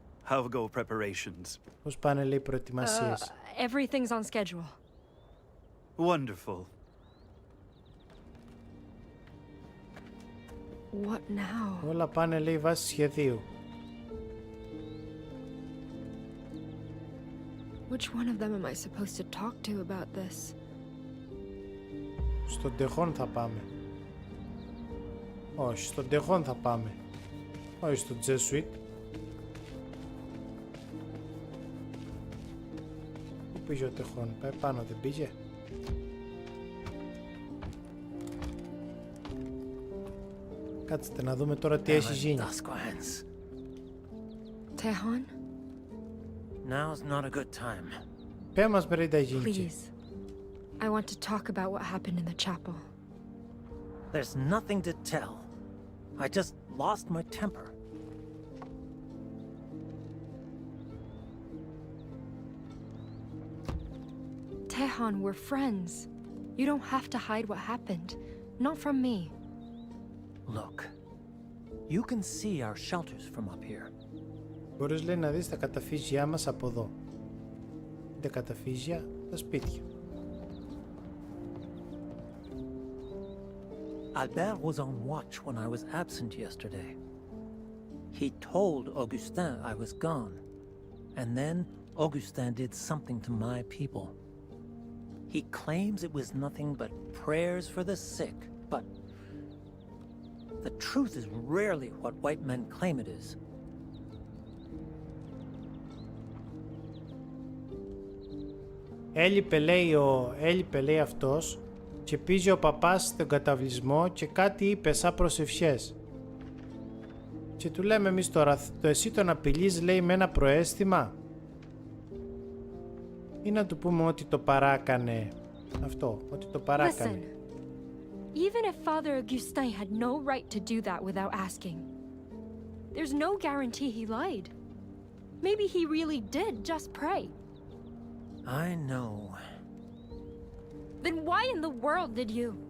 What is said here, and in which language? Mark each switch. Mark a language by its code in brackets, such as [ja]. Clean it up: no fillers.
[en] How go preparations? [el] Πώς πάνε, λέει, οι προετοιμασίες? [en] Everything's on schedule. Wonderful. What now? [el] Όλα πάνε, λέει, βάσει σχεδίου. [en] Which one of them am I supposed to talk to about this? [el] Στον Τεχόν θα πάμε. Όχι, στον Τεχόν θα πάμε. Όχι στον Τζέσουιτ. Πού πήγε ο Τεχόν? Πάει πάνω, δεν πήγε? Κάτσε να δούμε τώρα τι έχει γίνει. [en] Tehan? Now's not a good time. [el] Πέ μας μπρε τα γίνει. [en] Please. I want to talk about what happened in the chapel. There's nothing to tell. I just lost my temper. Tehan, we're friends. You don't have to hide what happened. Not from me. Look, you can see our shelters from up here. [el] Μπορείς, λέει, να δεις τα καταφύγια μας από εδώ. Τα καταφύγια, τα σπίτια. [en] Albert was on watch when I was absent yesterday. He told Augustin I was gone, and then Augustin did something to my people. He claims it was nothing but prayers for the sick, but the truth is rarely what white men claim it is. [el] Έλειπε, λέει, αυτός και πήγε ο παπάς στον καταβλισμό και κάτι είπε σαν προσευχές. Και του λέμε εμείς τώρα, εσύ τον απειλείς, λέει, με ένα προαίσθημα, ή να του πούμε ότι το παράκανε αυτό, ότι το παράκανε. [en] Listen, even if Father Augustin had no right to do that without asking, there's no guarantee he lied. Maybe he really did just pray. I know. Then why in the world did you?